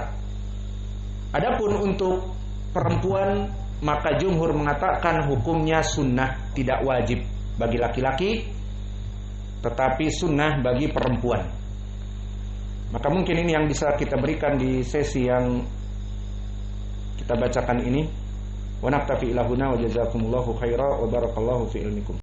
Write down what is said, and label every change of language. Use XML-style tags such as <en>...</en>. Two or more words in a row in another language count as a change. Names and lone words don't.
<id>Adapun untuk perempuan, maka jumhur mengatakan hukumnya sunnah, tidak wajib bagi laki-laki, tetapi sunnah bagi perempuan. Maka mungkin ini yang bisa kita berikan di sesi yang kita bacakan ini.</id> <ar>ونكتفي إلى هنا وجزاكم الله خيرا وبارك الله في علمكم.</ar>